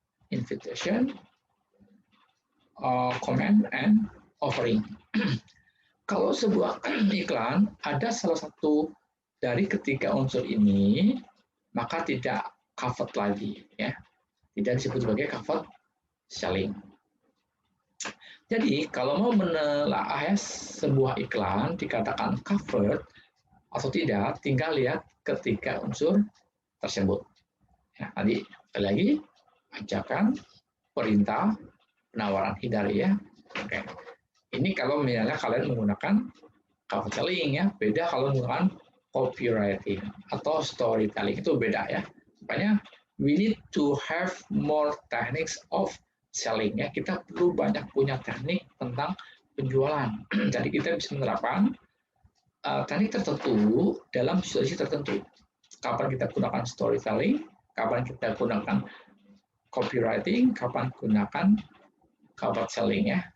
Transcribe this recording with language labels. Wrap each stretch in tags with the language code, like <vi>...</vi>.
<en>Invitation, command, and offering.</en> <id>Kalau sebuah iklan ada salah satu dari ketiga unsur ini, maka tidak covered lagi, ya. Tidak disebut sebagai covered selling. Jadi kalau mau menelaah sebuah iklan dikatakan covered atau tidak, tinggal lihat ketiga unsur tersebut. Ya, tadi sekali lagi ajakan, perintah, penawaran, hindari ya. Oke. Ini kalau misalnya kalian menggunakan covered selling ya, beda kalau menggunakan copywriting atau storytelling, itu beda ya.</id> <en>Makanya we need to have more techniques of selling ya.</en> <id>Kita perlu banyak punya teknik tentang penjualan. Jadi kita bisa menerapkan teknik tertentu dalam situasi tertentu. Kapan kita gunakan storytelling, kapan kita gunakan copywriting, kapan gunakan covered selling ya.</id>